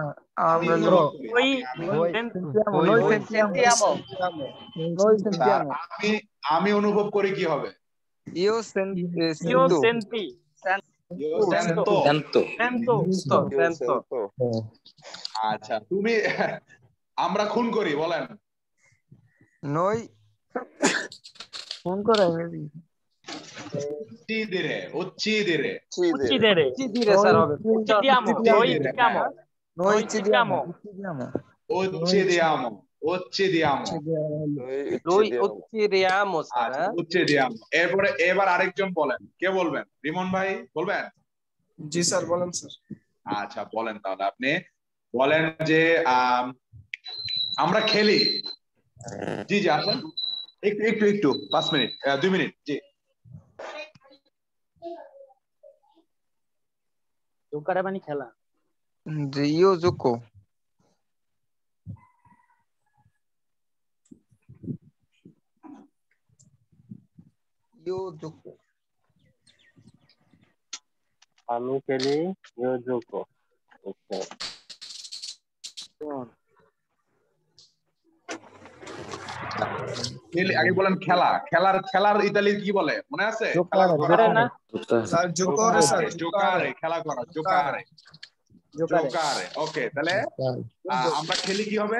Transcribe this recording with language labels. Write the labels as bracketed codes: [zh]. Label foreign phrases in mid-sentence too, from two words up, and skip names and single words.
[bn] আমি অনুভব করি কি হবে আচ্ছা তুমি আমরা খুন করি বলেন [it] নই [bn] খুন করে [it] uccidere [bn] স্যার হবে [it] uccidiamo, uccidiamo, Lui uccidiamo স্যার। [bn] আচ্ছা uccidiamo। এবার আরেকজন বলেন, কে বলবেন? রিমন ভাই বলবেন? জি স্যার বলেন স্যার। আচ্ছা বলেন তাহলে আপনি বলেন যে আমরা খেলি। জি জি আসেন, একটু 5 মিনিট 2 মিনিট। জি জোকারে মানে খেলা। [it] যে io gioco. io gioco. [bn] আমি খেলি [it] io gioco। [bn] আগে বলেন খেলা। খেলার ইতালি কি বলে মনে আছে? খেলা করা না স্যার জোকারে স্যার জোকারে, খেলা করা, জোকারে। জোকারে ওকে, তাহলে আমরা খেলি কি হবে?